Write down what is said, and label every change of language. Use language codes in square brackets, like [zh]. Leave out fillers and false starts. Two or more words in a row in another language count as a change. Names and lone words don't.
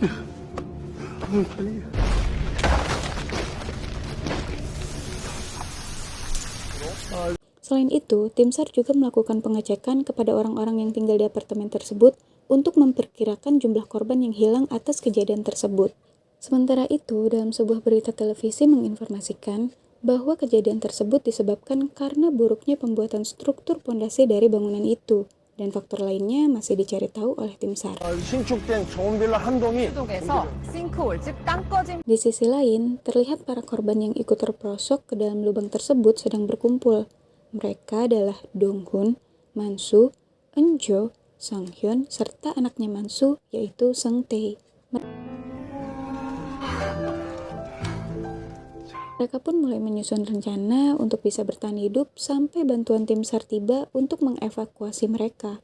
[ko] 다행이야. [id] Selain itu, tim SAR juga melakukan pengecekan kepada orang-orang yang tinggal di apartemen tersebut untuk memperkirakan jumlah korban yang hilang atas kejadian tersebut. Sementara itu, dalam sebuah berita televisi menginformasikan bahwa kejadian tersebut disebabkan karena buruknya pembuatan struktur pondasi dari bangunan itu, dan faktor lainnya masih dicari tahu oleh tim SAR. [ko] 신축된 좋은 빌라 한 동이 속에서 싱크홀 즉 땅 꺼짐 [id] Di sisi lain, terlihat para korban yang ikut terperosok ke dalam lubang tersebut sedang berkumpul. Mereka adalah Donghoon, Mansu, Eunjo, Sunghyun, serta anaknya Mansu, yaitu Seungtae. Mereka pun mulai menyusun rencana untuk bisa bertahan hidup sampai bantuan tim SAR tiba untuk mengevakuasi mereka.